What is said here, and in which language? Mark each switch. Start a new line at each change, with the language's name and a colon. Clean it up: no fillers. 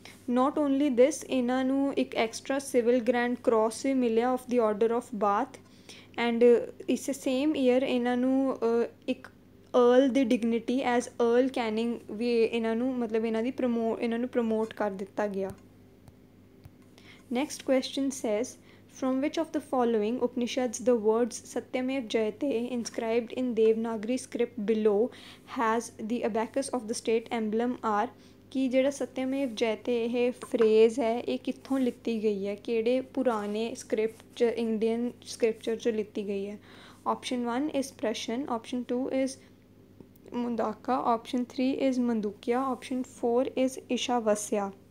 English: not only this
Punjabi: ਇਹਨਾਂ ਨੂੰ ਇੱਕ ਐਕਸਟਰਾ ਸਿਵਲ ਗ੍ਰੈਂਡ ਕ੍ਰੋਸ ਵੀ ਮਿਲਿਆ
English: of the order of Bath
Punjabi: and ਇਸ ਸੇਮ ਈਅਰ ਇਹਨਾਂ ਨੂੰ ਇੱਕ अर्ल ਦੀ ਡਿਗਨਿਟੀ ਐਜ਼ अर्ल ਕੈਨਿੰਗ ਵੀ ਇਹਨਾਂ ਨੂੰ ਮਤਲਬ ਇਹਨਾਂ ਨੂੰ ਪ੍ਰਮੋਟ ਕਰ ਦਿੱਤਾ ਗਿਆ।
English: Next question says, from which of the following Upanishads the words Satyamev Jayate inscribed in Devanagari script below has the abacus of the state emblem are?
Punjabi: कि ਜਿਹੜਾ ਸਤਿਆਮੇਵ ਜਯਤੇ ਇਹ ਫਰੇਜ਼ ਹੈ ਇਹ ਕਿੱਥੋਂ ਲਿੱਤੀ ਗਈ ਹੈ, ਕਿਹੜੇ ਪੁਰਾਣੇ ਸਕ੍ਰਿਪਟ 'ਚ ਇੰਡੀਅਨ ਸਕ੍ਰਿਪਚਰ 'ਚ ਲਿੱਤੀ ਗਈ ਹੈ।
English: Option 1 is Prashan, Option 2 is Mundaka, Option 3 is Mandukya, Option 4 is Ishavasya।